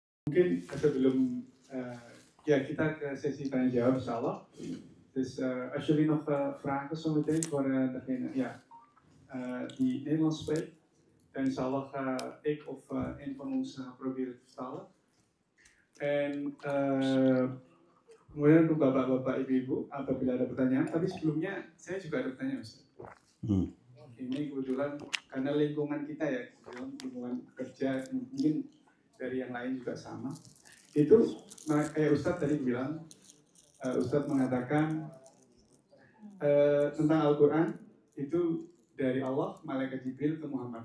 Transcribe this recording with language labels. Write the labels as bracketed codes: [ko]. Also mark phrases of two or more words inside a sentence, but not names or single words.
[id] Mungkin sebelum ja, kita ke sesi tanya jawab, [ar] insya Allah. [nl] Dus als jullie nog vragen zometeen voor degene die Nederlands spreekt, dan [ar] insya Allah [nl] ga ik of een van ons proberen te vertalen. [id] En kemudian untuk bapak-bapak, ibu-ibu, apabila ada pertanyaan, tapi sebelumnya saya juga ada pertanyaan, Ustaz. Ini kebetulan karena lingkungan kita ya, lingkungan kerja, mungkin dari yang lain juga sama. Itu kayak Ustadz tadi bilang, Ustadz mengatakan tentang Al-Quran itu dari Allah, malaikat Jibril ke Muhammad.